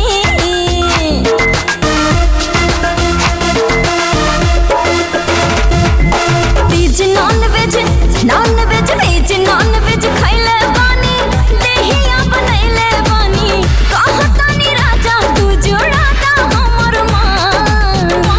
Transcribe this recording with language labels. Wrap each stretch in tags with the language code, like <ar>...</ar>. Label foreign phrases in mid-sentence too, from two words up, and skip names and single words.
<bho>बीच</bho> <en>non veg veg non veg</en> <bho>खैले पानी दहिया बनैले पानी कहतानी राजा तू जोड़ाता हमर मान</bho>